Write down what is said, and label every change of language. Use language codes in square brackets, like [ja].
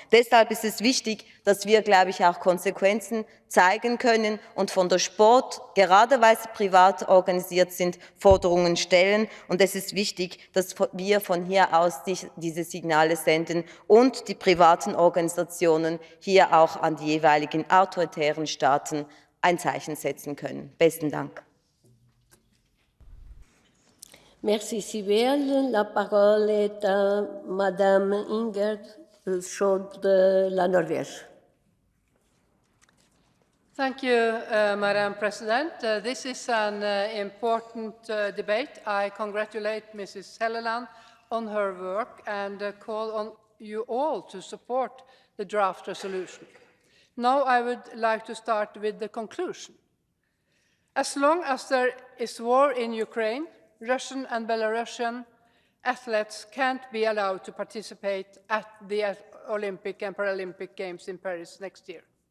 [de] Deshalb ist es wichtig, dass wir, glaube ich, auch Konsequenzen zeigen können und von der Sport, gerade weil sie privat organisiert sind, Forderungen stellen. Und es ist wichtig, dass wir von hier aus diese Signale senden und die privaten Organisationen hier auch an die jeweiligen autoritären Staaten ein Zeichen setzen können. Besten Dank. [fr] Merci Sibel. La parole est à Madame Ingerd Schott de la Norvège. [en] Thank you, Madam President. This is an important debate. I congratulate Mrs. Helleland on her work and call on you all to support the draft resolution. Now I would like to start with the conclusion. As long as there is war in Ukraine, Russian and Belarusian athletes can't be allowed to participate at the Olympic and Paralympic Games in Paris next year.